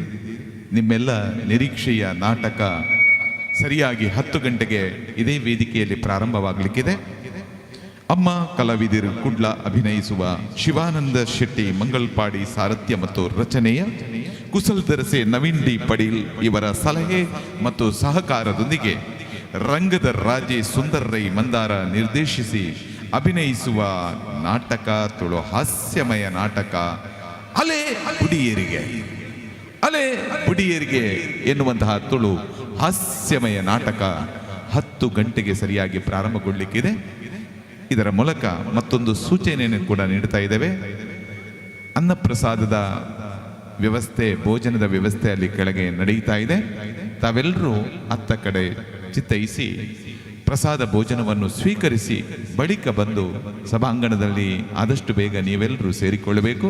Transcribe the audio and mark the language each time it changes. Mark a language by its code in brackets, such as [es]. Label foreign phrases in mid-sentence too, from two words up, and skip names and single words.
[kn] ನಿಮ್ಮೆಲ್ಲ ನಿರೀಕ್ಷೆಯ ನಾಟಕ ಸರಿಯಾಗಿ 10 ಗಂಟೆಗೆ ಇದೇ ವೇದಿಕೆಯಲ್ಲಿ ಪ್ರಾರಂಭವಾಗಲಿಕ್ಕಿದೆ. ಅಮ್ಮ ಕಲಾವಿದರು ಕುಡ್ಲ ಅಭಿನಯಿಸುವ ಶಿವಾನಂದ ಶೆಟ್ಟಿ ಮಂಗಲ್ಪಾಡಿ ಸಾರಥ್ಯ ಮತ್ತು ರಚನೆಯ ಕುಸಲ್ ದರಸೆ ನವೀನ್ ಡಿ ಪಡೀಲ್ ಇವರ ಸಲಹೆ ಮತ್ತು ಸಹಕಾರದೊಂದಿಗೆ ರಂಗದ ರಾಜೆ ಸುಂದರ್ ರೈ ಮಂದಾರ ನಿರ್ದೇಶಿಸಿ ಅಭಿನಯಿಸುವ ನಾಟಕ, ತುಳು ಹಾಸ್ಯಮಯ ನಾಟಕ ಅಲೆ ಬುಡಿಯೇರಿಗೆ ಎನ್ನುವಂತಹ ತುಳು ಹಾಸ್ಯಮಯ ನಾಟಕ 10 ಗಂಟೆಗೆ ಸರಿಯಾಗಿ ಪ್ರಾರಂಭಗೊಳ್ಳಲಿಕ್ಕಿದೆ. ಇದರ ಮೂಲಕ ಮತ್ತೊಂದು ಸೂಚನೆಯನ್ನು ಕೂಡ ನೀಡ್ತಾ ಇದ್ದೇವೆ. ಅನ್ನಪ್ರಸಾದದ ವ್ಯವಸ್ಥೆ, ಭೋಜನದ ವ್ಯವಸ್ಥೆ ಅಲ್ಲಿ ಕೆಳಗೆ ನಡೆಯುತ್ತಾ ಇದೆ. ತಾವೆಲ್ಲರೂ ಅತ್ತ ಕಡೆ ಚಿತ್ತೈಸಿ ಪ್ರಸಾದ ಭೋಜನವನ್ನು ಸ್ವೀಕರಿಸಿ ಬಳಿಕ ಬಂದು ಸಭಾಂಗಣದಲ್ಲಿ ಆದಷ್ಟು ಬೇಗ ನೀವೆಲ್ಲರೂ ಸೇರಿಕೊಳ್ಳಬೇಕು.